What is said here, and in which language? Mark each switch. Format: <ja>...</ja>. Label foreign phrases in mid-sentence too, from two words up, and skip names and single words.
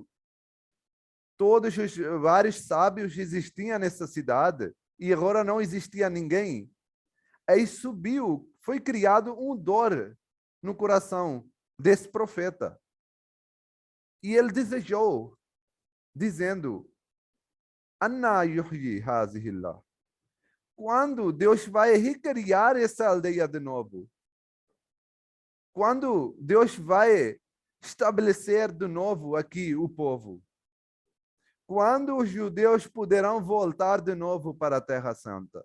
<pt>Todos os vários sábios existiam nessa cidade e agora não existia ninguém. Aí subiu, foi criado um dor no coração desse profeta. E ele desejou, dizendo:</pt> <ar>أنى يحيي هذه الله.</ar> <pt>Quando Deus vai recriar essa aldeia de novo? Quando Deus vai estabelecer de novo aqui o povo? Quando os judeus poderão voltar de novo para a Terra Santa?</pt>